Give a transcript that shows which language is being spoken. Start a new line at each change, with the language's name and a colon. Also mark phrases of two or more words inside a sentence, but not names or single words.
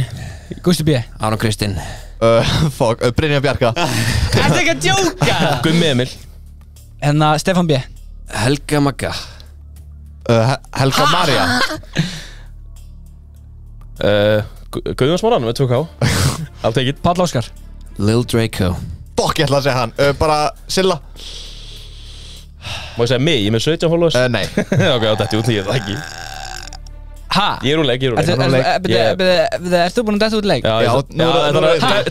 Icelandic: Gusti B Aron Kristinn Fuck Brynja Bjarka Þetta er ekki að djóka Gummi Emil Hérna Stefán B Helga Magga Helga Maria Guðjón Smáran með 2K
English: I'll take it
Icelandic: Páll Óskar Lil Draco Fuck ég ætla að segja hann Bara Silla Má ég segja mig? Ég er með 17 followers Nei Ok, á þetta út því ég það ekki Ha? Ég er úr leik, ég er úr leik Ertu búin að detta út leik? Já, Já, nú er það-